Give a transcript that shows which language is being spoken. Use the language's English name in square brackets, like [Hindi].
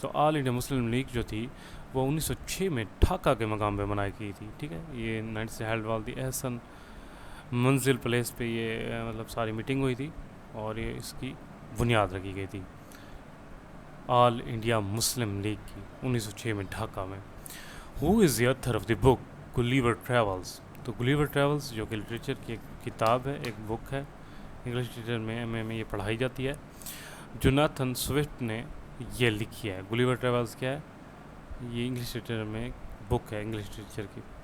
[Urdu] تو آل India Muslim league جو تھی وہ 1906 میں ڈھاکہ کے مقام پہ بنائی گئی تھی, ٹھیک ہے. یہ 90 ہیلڈ وال دی احسن منزل پلیس پہ یہ مطلب ساری میٹنگ ہوئی تھی اور یہ اس کی بنیاد رکھی گئی تھی آل انڈیا مسلم لیگ کی 1906 میں ڈھاکہ میں. [English] Who is the author of the book Gulliver Travels. [Urdu] تو گلیور ٹریولز جو کہ لٹریچر کی ایک کتاب ہے, ایک بک ہے, انگلش لٹریچر میں ایم اے میں یہ پڑھائی جاتی ہے. جوناتھن سوفٹ نے یہ لکھی ہے. گلیور ٹریولز کیا ہے, یہ انگلش لٹریچر میں ایک بک ہے انگلش لٹریچر کی.